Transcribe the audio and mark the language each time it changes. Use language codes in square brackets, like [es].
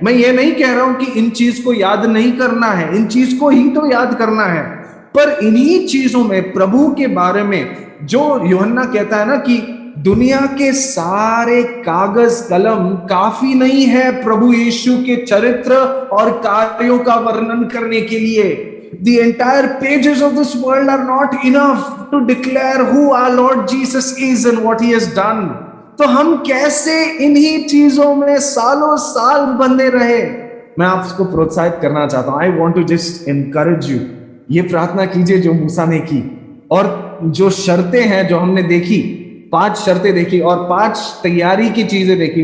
[hi] मैं ये नहीं कह रहा हूं कि इन चीज को याद नहीं करना है, इन चीज को ही तो याद करना है, पर इन्हीं चीजों में प्रभु के बारे में जो यूहन्ना कहता है ना कि दुनिया के सारे कागज कलम काफी नहीं है प्रभु यीशु के चरित्र और कार्यों का वर्णन करने के लिए। [en] The entire pages of this world are not enough to declare who our Lord Jesus is and what he has done. [hi] तो हम कैसे इन्हीं चीजों में सालों साल बंधे रहे। मैं आपको प्रोत्साहित करना चाहता हूं। [en] I want to just encourage you, [hi] ये प्रार्थना कीजिए जो मूसा ने की, और जो शर्तें हैं जो हमने देखी, 5 शर्तें देखी और 5 तैयारी की चीजें देखी।